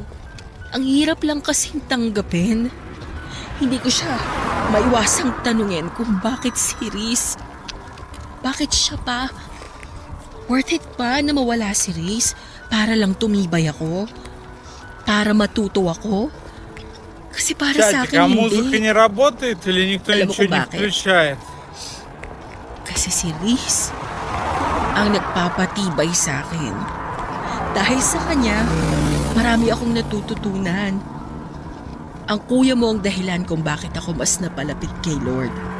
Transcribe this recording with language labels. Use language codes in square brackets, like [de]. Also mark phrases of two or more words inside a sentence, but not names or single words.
[tl] Ang hirap lang kasing tanggapin. Hindi ko siya maiwasang tanungin kung bakit si Riz. Bakit siya pa? [en] Worth it [tl] pa na mawala si Riz para lang tumibay ako? Para matuto ako? Kasi para sa [ru] Чатик, [tl] akin [ru] а музыка [tl] hindi. [ru] не работает или никто [tl] Alam mo [ru] ничего [tl] kung [ru] не [tl] bakit? [ru] включает? [tl] Kasi si Riz ang nagpapatibay sa akin. Dahil sa kanya, marami akong natututunan. Ang kuya mo ang dahilan kung bakit ako mas napalapit kay Lord.